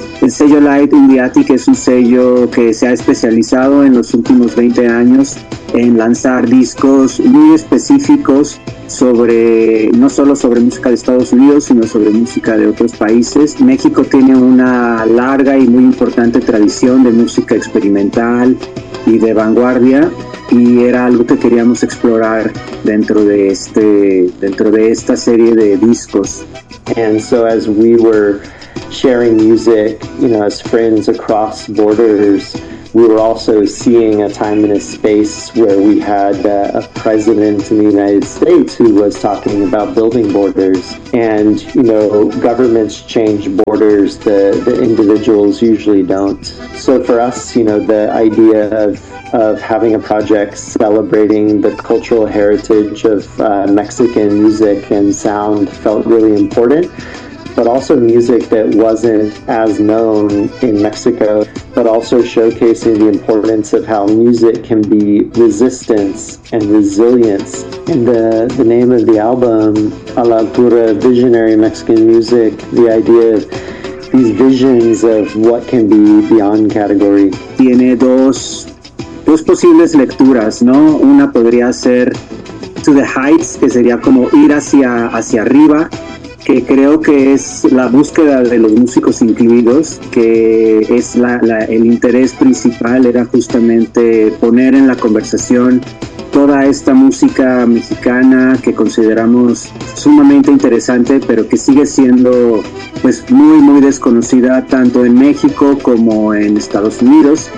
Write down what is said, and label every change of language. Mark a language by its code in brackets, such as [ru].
[es] El sello Light in the Attic es un sello que se ha especializado en los últimos 20 años en lanzar discos muy específicos sobre, no solo sobre música de Estados Unidos, sino sobre música de otros países. México tiene una larga y muy importante tradición de música experimental y de vanguardia, y era algo que queríamos explorar dentro de este, dentro de esta serie de discos. [en] And so as we were sharing music, you know, as friends across borders, we were also seeing a time and a space where we had a president in the United States who was talking about building borders. And, you know, governments change borders, the individuals usually don't. So for us, you know, the idea of having a project celebrating the cultural heritage of Mexican music and sound felt really important, but also music that wasn't as known in Mexico, but also showcasing the importance of how music can be resistance and resilience. And the name of the album, A La Altura, Visionary Mexican Music, the idea of these visions of what can be beyond category. [es] Tiene dos posibles lecturas, ¿no? Una podría ser To the Heights, que sería como ir hacia arriba, que creo que es la búsqueda de los músicos incluidos, que es el interés principal era justamente poner en la conversación toda esta música mexicana que consideramos sumamente interesante, pero que sigue siendo pues muy muy desconocida tanto en México como en Estados Unidos.